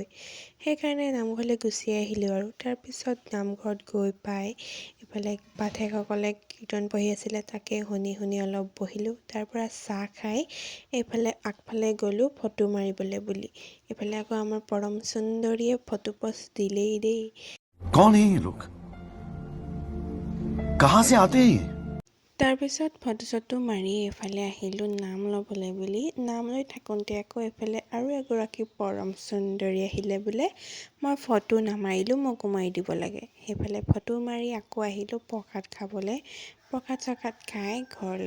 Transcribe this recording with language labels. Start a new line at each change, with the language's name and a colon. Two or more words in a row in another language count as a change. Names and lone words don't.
Assamese: সেইকাৰণে নামঘৰলৈ গুচি আহিলোঁ আৰু তাৰপিছত নামঘৰত গৈ পাই ইফালে পাঠকসকলে কীৰ্তন পঢ়ি আছিলে, তাকে শুনি শুনি অলপ বহিলোঁ। তাৰ পৰা চাহ খাই এইফালে আগফালে গ'লোঁ ফটো মাৰিবলৈ বুলি। এইফালে আকৌ আমাৰ পৰম সুন্দৰীয়ে ফটো পষ্ট দিলেই দেই।
Hindi: कौन है ये लोग? कहाँ से आते हैं ये?
Assamese: তাৰপিছত ফটো চটো মাৰি এইফালে আহিলোঁ নাম ল'বলৈ বুলি। নাম লৈ থাকোঁতে আকৌ এইফালে আৰু এগৰাকী পৰম সুন্দৰী আহিলে বোলে মই ফটো নামাৰিলোঁ, মোকো মাৰি দিব লাগে। সেইফালে ফটো মাৰি আকৌ আহিলোঁ প্ৰসাদ খাবলৈ। প্ৰসাদ চসাদ খাই ঘৰলৈ গ'লোঁ।